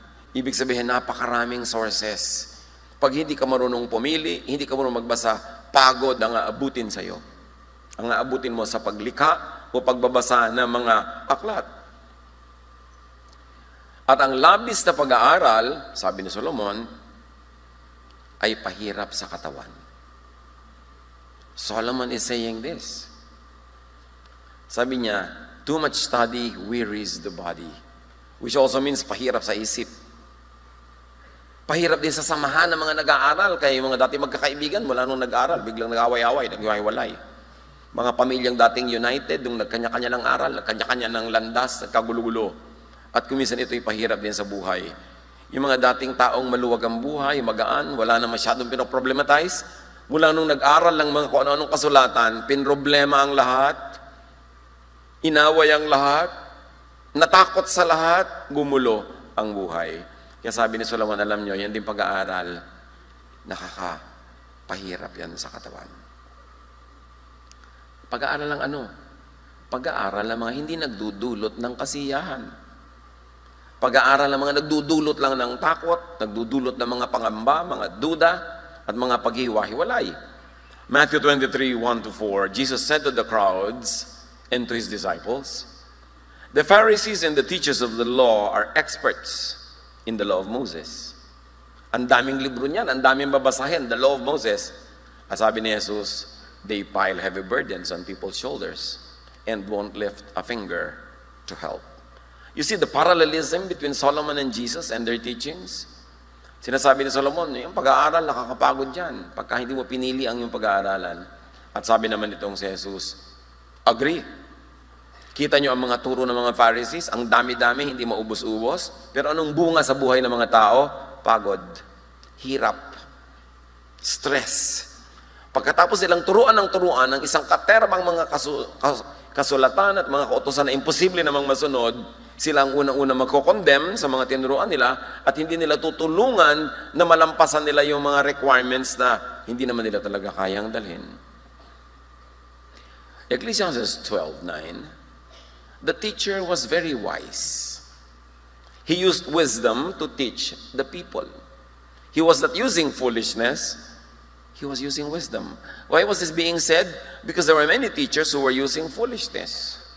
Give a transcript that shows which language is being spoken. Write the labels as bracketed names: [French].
[Filipino] Ibig sabihin, napakaraming sources. Pag hindi ka marunong pumili, hindi ka marunong magbasa, pagod ang aabutin sa'yo. Ang aabutin mo sa paglikha o pagbabasa ng mga aklat. At ang labis na pag-aaral, sabi ni Solomon, ay pahirap sa katawan. [English] Solomon is saying this. [Filipino] Sabi niya, [English] too much study wearies the body. Which also means [Filipino] pahirap sa isip. Pahirap din sa samahan ng mga nag-aaral. Kaya yung mga dati magkakaibigan, wala nung nag-aaral, biglang nag-away-away, nag-iwalay. Mga pamilyang dating united, nung nagkanya-kanya ng aral, nagkanya-kanya ng landas, nagkagulo-gulo. At kuminsan ito'y pahirap din sa buhay. Yung mga dating taong maluwag ang buhay, magaan, wala na masyadong pinoproblematize, mula nung nag-aral lang mga kung ano-anong kasulatan, pinroblema ang lahat, inaway ang lahat, natakot sa lahat, gumulo ang buhay. Kaya sabi ni Solomon, alam nyo, yan din pag-aaral, nakakapahirap yan sa katawan. Pag-aaral ng ano? Pag-aaral ng mga hindi nagdudulot ng kasiyahan. Pag-aaral ng mga nagdudulot lang ng takot, nagdudulot ng mga pangamba, mga duda, at mga paghiwa-hiwalay. [English] Matthew 23:1-4, Jesus said to the crowds and to His disciples, the Pharisees and the teachers of the law are experts in the law of Moses. [Filipino] Ang daming libro niyan, ang daming babasahin, [English] the law of Moses. [Filipino] At sabi ni Jesus, [English] they pile heavy burdens on people's shoulders and won't lift a finger to help. You see the parallelism between Solomon and Jesus and their teachings? [Filipino] Sinasabi ni Solomon, yung pag-aaral, nakakapagod yan. Pagka hindi mo pinili ang yung pag-aaralan. At sabi naman itong si Jesus, agree. Kita nyo ang mga turo ng mga Pharisees, ang dami-dami, hindi maubos-ubos. Pero anong bunga sa buhay ng mga tao? Pagod, hirap, stress. Pagkatapos silang turuan ng isang katerbang mga kasulatan at mga kautusan na imposible namang masunod, sila ang unang-una magko-condemn sa mga tinuruan nila at hindi nila tutulungan na malampasan nila yung mga requirements na hindi naman nila talaga kayang dalhin. [English] Ecclesiastes 12:9, the teacher was very wise. He used wisdom to teach the people. He was not using foolishness, he was using wisdom. Why was this being said? Because there were many teachers who were using foolishness.